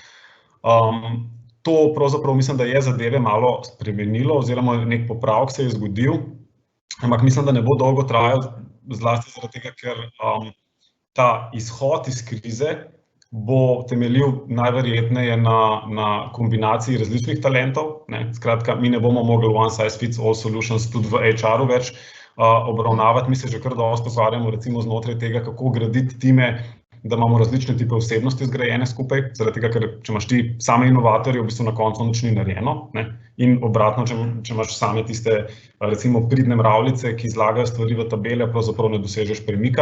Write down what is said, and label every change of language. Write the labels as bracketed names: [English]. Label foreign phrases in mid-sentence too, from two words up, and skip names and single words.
[Slovenian] To pravzaprav mislim, da je zadeve malo spremenilo oziroma nek popravek se je zgodil, ampak mislim, da ne bo dolgo trajal, zlasti zaradi tega, ker ta izhod iz krize bo temeljil najverjetneje na kombinaciji različnih talentov. Skratka, mi ne bomo mogli [English] one size fits all solutions [Slovenian] tudi v HR-u več obravnavati. Mi se že kar dosti ukvarjamo recimo znotraj tega, kako graditi time, da imamo različne tipe osebnosti zgrajene skupaj, zaradi tega, ker če imaš ti same inovatorje, v bistvu na koncu nič ni narejeno, ne? In obratno, če imaš same tiste, recimo, pridne mravljice, ki zlagajo stvari v tabele, pravzaprav ne dosežeš premika.